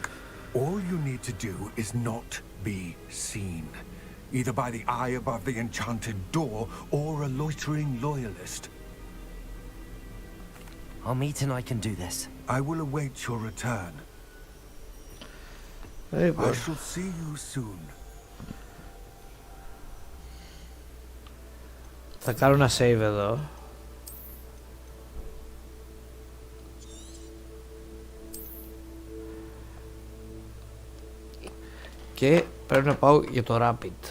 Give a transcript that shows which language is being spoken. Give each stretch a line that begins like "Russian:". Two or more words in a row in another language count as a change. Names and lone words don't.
English: All you need to do is not be seen. Either by the eye above the enchanted door or a loitering loyalist. Amit and I can do this. I will await your return. I shall see you soon.
Greek: Θα κάνω ένα save εδώ. Και πρέπει να πάω για το Rapid.